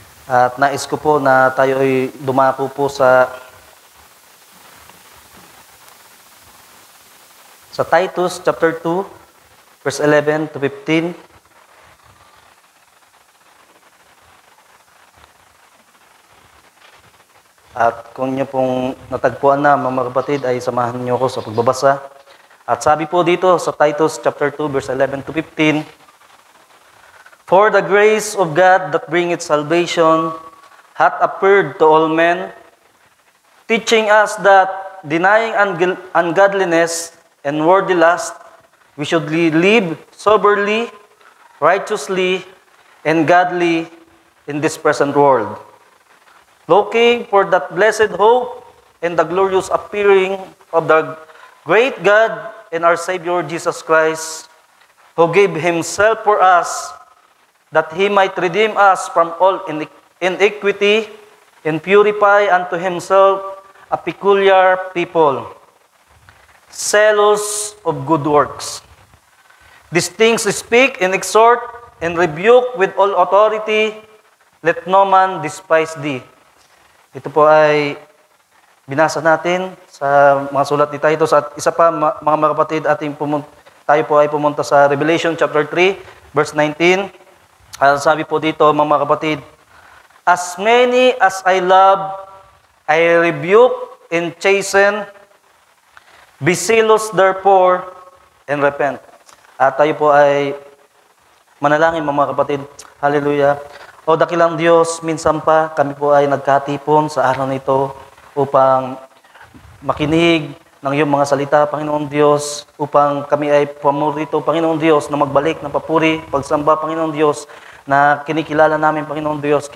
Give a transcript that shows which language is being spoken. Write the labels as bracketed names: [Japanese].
[Filipino] At nais ko po na tayo ay dumako po sa Titus chapter 2 verse 11 to 15. At kung niyo pong natagpuan na, mga kapatid, ay samahan niyo ako sa pagbabasa. At sabi po dito sa Titus chapter 2, verse 11 to 15, [English] For the grace of God that bringeth salvation hath appeared to all men, teaching us that, denying ungodliness and worldly lust, we should live soberly, righteously, and godly in this present world, looking for that blessed hope and the glorious appearing of the great God and our Savior Jesus Christ, who gave Himself for us, that He might redeem us from all iniquity and purify unto Himself a peculiar people, zealous of good works. These things speak and exhort and rebuke with all authority. Let no man despise thee. [Filipino] Ito po ay binasa natin sa mga sulat ni Titus. At isa pa, mga kapatid, tayo po ay pumunta sa Revelation chapter 3, verse 19. Sabi po dito, mga kapatid, [English] As many as I love, I rebuke and chasten. Be zealous therefore and repent. [Filipino] At tayo po ay manalangin, mga kapatid. Hallelujah. O dakilang Diyos, minsan pa kami po ay nagkatipon sa araw nito upang makinig ng iyong mga salita, Panginoon Diyos, upang kami ay pamurito, Panginoon Diyos, na magbalik ng papuri, pagsamba, Panginoon Diyos, na kinikilala namin, Panginoon Diyos.